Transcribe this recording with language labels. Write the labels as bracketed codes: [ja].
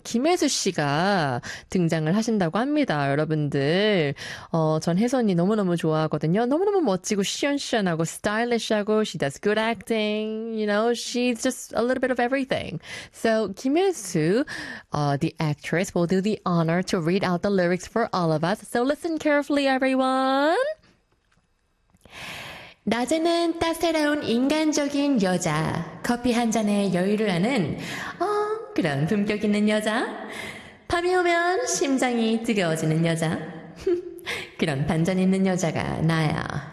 [ko] 김혜수 씨가 등장을 하신다고 합니다. 여러분들 전 혜선이 너무너무 좋아하거든요. 너무너무 멋지고 시원시원하고 스타일리시하고 [en] she does good acting. You know, she's just a little bit of everything. So 김혜수, the actress, will do the honor to read out the lyrics for all of us. So listen carefully, everyone. [ko] 낮에는 따스러운 인간적인 여자, 커피 한 잔에 여유를 아는 그런 품격 있는 여자, 밤이 오면 심장이 뜨거워지는 여자, 그런 반전 있는 여자가 나야.